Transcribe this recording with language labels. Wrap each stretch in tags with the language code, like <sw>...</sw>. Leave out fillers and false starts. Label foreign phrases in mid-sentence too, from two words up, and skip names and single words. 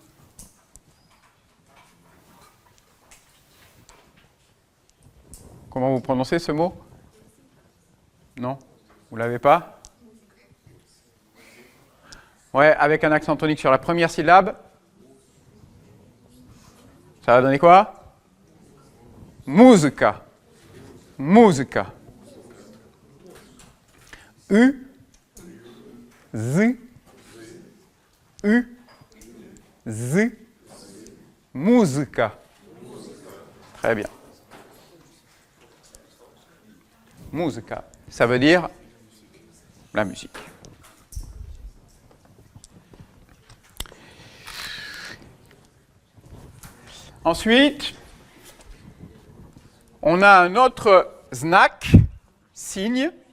<fr>Comment vous prononcez ce mot? Non? Vous ne l'avez pas? Ouais, avec un accent tonique sur la première syllabe. Ça va donner quoi?</fr> <pl>Musica. Musica. U. Z. U. Z.</pl> <fr>Musica. Très bien. Musica, ça veut dire la musique. Ensuite, on a un autre znak, signe.</fr>